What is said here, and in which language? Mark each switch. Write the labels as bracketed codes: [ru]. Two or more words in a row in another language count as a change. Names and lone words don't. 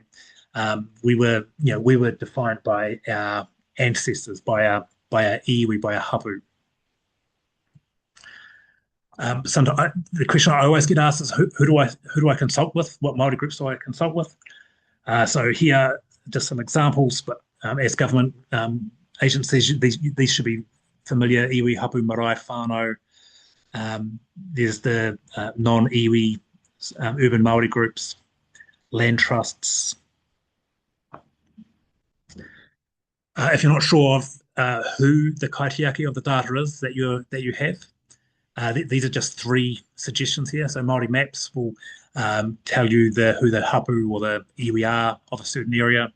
[en] We were defined by our ancestors, by our iwi, by our hapu. Sometimes the question I always get asked is who do I consult with? What Māori groups do I consult with? So here, just some examples, but as government agencies, these should be familiar: [mi] iwi, hapu, marae, whānau. [en] There's the non-iwi urban Māori groups, land trusts. If you're not sure of who the kaitiaki of the data is that you have, these are just three suggestions here. So Māori Maps will tell you who the hapu or the iwi are of a certain area.